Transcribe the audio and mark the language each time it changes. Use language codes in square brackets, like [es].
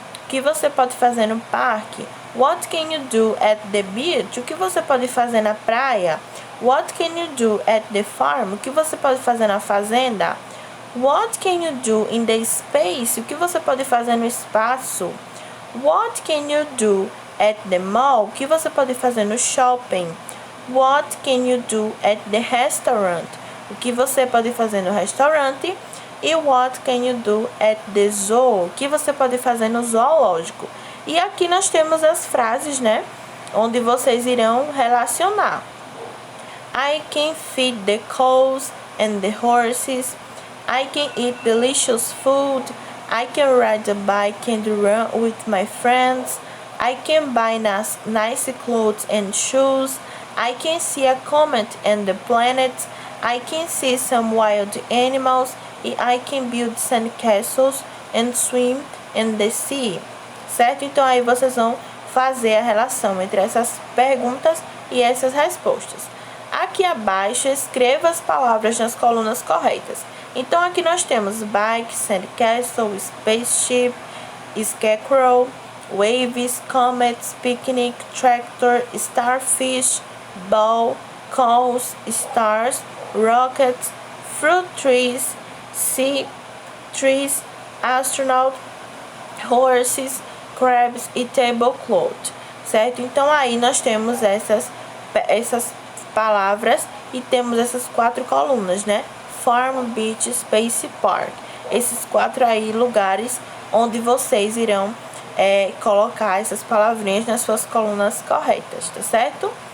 [pt] que você pode fazer no parque? [en] What can you do at the beach? [pt] O que você pode fazer na praia? [en] What can you do at the farm? [pt] O que você pode fazer na fazenda? [en] What can you do in the space? [pt] O que você pode fazer no espaço? [en] What can you do at the mall? [pt] O que você pode fazer no shopping? [en] What can you do at the restaurant? [pt] O que você pode fazer no restaurante? [en] E what can you do at the zoo? [pt] O que você pode fazer no zoológico? E aqui nós temos as frases, né? Onde vocês irão relacionar. [en] I can feed the cows and the horses. I can eat delicious food. I can ride a bike and run with my friends. I can buy nice clothes and shoes. I can see a comet and the planets. I can see some wild animals. I can build sandcastles and swim in the sea. [pt] Certo? Então aí vocês vão fazer a relação entre essas perguntas e essas respostas. Aqui abaixo, escreva as palavras nas colunas corretas. Então aqui nós temos bike, sandcastle, spaceship, scarecrow, waves, comets, picnic, tractor, starfish, ball, cows, stars, rockets, fruit trees, sea trees, astronaut, horses, crabs e tablecloth, certo? Então aí nós temos essas palavras e temos essas 4 colunas, né? Farm, beach, space, park. Esses 4 aí lugares onde vocês irão colocar essas palavrinhas nas suas colunas corretas, tá certo?